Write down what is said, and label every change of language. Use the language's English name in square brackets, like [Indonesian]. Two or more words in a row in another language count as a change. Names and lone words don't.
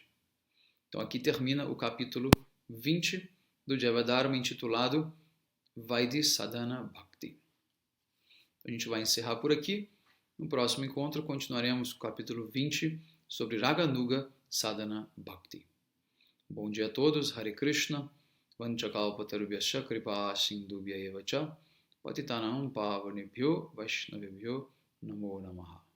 [Portuguese] Então aqui termina o capítulo 20 do Jivadharma, intitulado Vaidhi Sadhana Bhakti. A gente vai encerrar por aqui. No próximo encontro continuaremos com o capítulo 20 sobre Raganuga Sadhana Bhakti. Bom dia a todos, [Sanskrit] हरे कृष्ण, वन्चकल्पतरुभ्यश्च कृपा सिन्धुभ्य एवच, पतितानाम् पावनेभ्यो वैष्णवेभ्यो नमो नमः.